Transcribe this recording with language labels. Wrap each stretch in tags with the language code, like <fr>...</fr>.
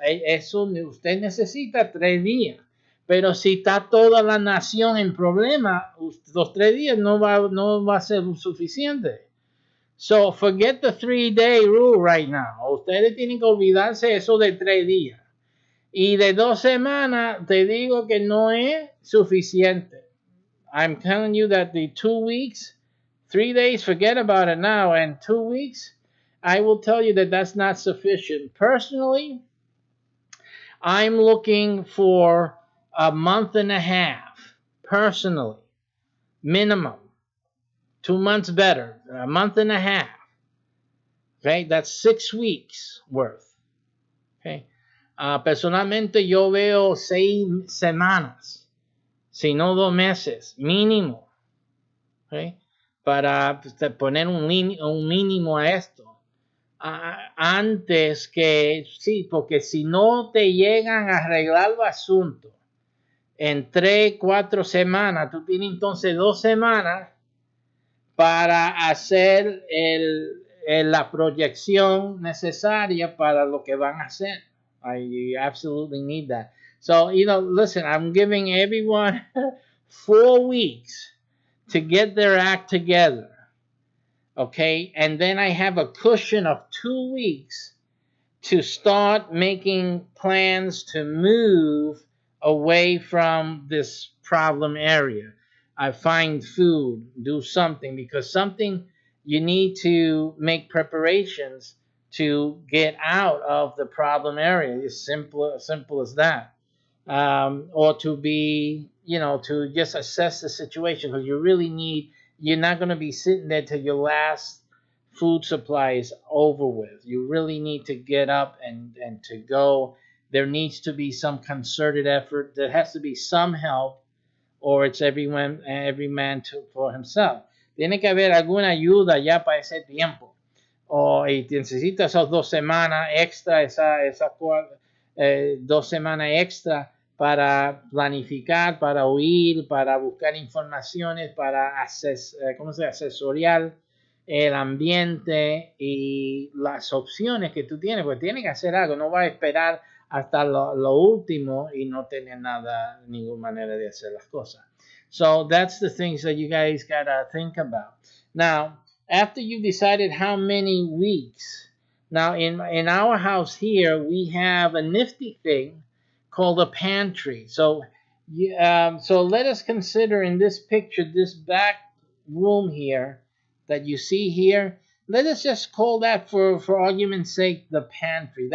<es>Eso usted necesita 3 días. Pero si está toda la nación en problema, los 3 días no va a ser suficiente.</es> <en>So forget the 3-day rule right now.</en> <es>Ustedes tienen que olvidarse eso de 3 días. Y de 2 semanas te digo que no es suficiente.</es> <en>I'm telling you that the 2 weeks, 3 days, forget about it now. And 2 weeks, I will tell you that that's not sufficient. Personally, I'm looking for a month and a half, personally, minimum. 2 months better, a month and a half. Okay, that's 6 weeks worth. Okay.</en> <es>Personalmente yo veo 6 semanas, si no 2 meses, mínimo. Okay. Para poner un mínimo a esto. Antes que, sí, porque si no te llegan a arreglar el asunto en 3-4 semanas, tú tienes entonces 2 semanas para hacer la proyección necesaria para lo que van a hacer.</es> <en>You absolutely need that. So, listen, I'm giving everyone 4 weeks to get their act together. Okay, and then I have a cushion of 2 weeks to start making plans to move away from this problem area. I find food, do something, because something you need to make preparations to get out of the problem area. It's simple as that. Or to be, to just assess the situation, because you're not going to be sitting there till your last food supply is over with. You really need to get up and to go. There needs to be some concerted effort. There has to be some help, or it's every man for himself.</en> <es>Tiene que haber alguna ayuda ya para ese tiempo. Y necesita esas 2 semanas extra, esas 2 semanas extra para planificar, para oír, para buscar informaciones, para asesorar el ambiente y las opciones que tú tienes, porque tienes que hacer algo, no vas a esperar hasta lo último y no tener ninguna manera de hacer las cosas.</es> <en>So that's the things that you guys gotta think about. Now, after you've decided how many weeks, now in our house here, we have a nifty thing called a pantry. So let us consider in this picture, this back room here that you see here, let us just call that for argument's sake the pantry.</en>